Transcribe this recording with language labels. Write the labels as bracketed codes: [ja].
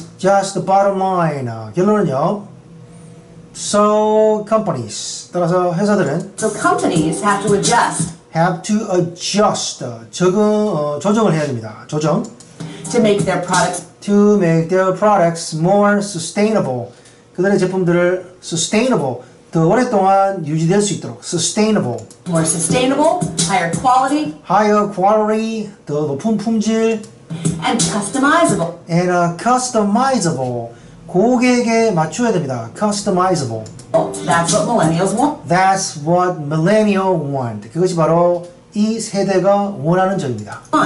[en] Just the bottom line. [ko] 결론은요. [en] So companies. [ko] 따라서 회사들은 [en] So companies have to adjust. [ko] 조정을 해야 됩니다. 조정. [en] To make their products more sustainable. [ko] 그들의 제품들을 sustainable. 더 오랫동안 유지될 수 있도록 sustainable. [en] More sustainable, higher quality, [ko] 더 높은 품질, [en] and customizable. [ko] customizable. 고객에 맞춰야 됩니다. customizable. [en] That's what millennials want. That's what millennials want. [ko] 그것이 바로 이 세대가 원하는 점입니다.